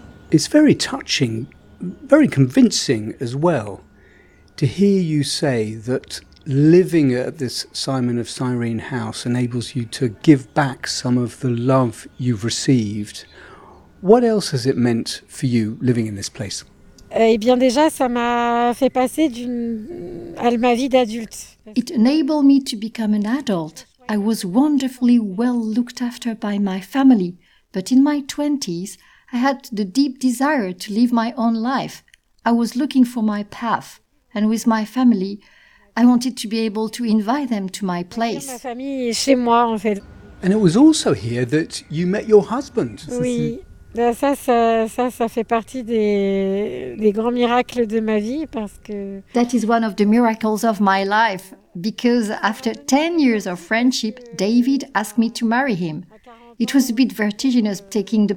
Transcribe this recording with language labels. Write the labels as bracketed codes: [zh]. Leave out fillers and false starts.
[en] It's very touching, very convincing as well, to hear you say that living at this Simon of Cyrene house enables you to give back some of the love you've received. What else has it meant for you living in this place? [fr] Eh bien déjà ça m'a fait passer d'une à ma vie d'adulte. [en] It enabled me to become an adult. I was wonderfully well looked after by my family, but in my 20s I had the deep desire to live my own life. I was looking for my path and with my family I wanted to be able to invite them to my place. [fr] Ma famille est chez moi en fait. [en] And it was also here that you met your husband. [fr] Oui. Ça fait partie des grands miracles de ma vie parce que [en] that is one of the miracles of my life because after 10 years of friendship David asked me to marry him. It was a bit vertiginous taking the